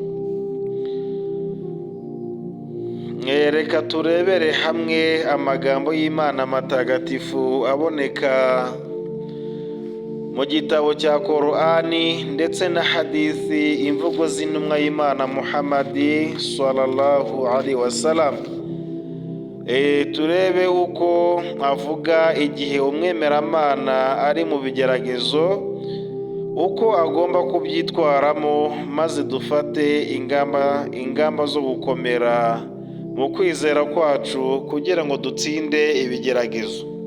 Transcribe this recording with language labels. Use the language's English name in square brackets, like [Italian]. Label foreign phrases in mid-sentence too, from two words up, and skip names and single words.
[Kinyarwanda] Reka turebere hamwe amagambo y'Imana matagatifu aboneka mu gitabo cya Korani ndetse na hadithi, imvugo z'intumwa y'Imana Muhammadi [Arabic] صلى الله عليه وسلم. [Kinyarwanda] Turebe uko avuga igihe umwemeramana ari mu bigeragezo, uko agomba kubyitwaramo, maze dufate ingamba zo gukomera mu kwizera kwacu kugira ngo dutsinde ibigeragezo.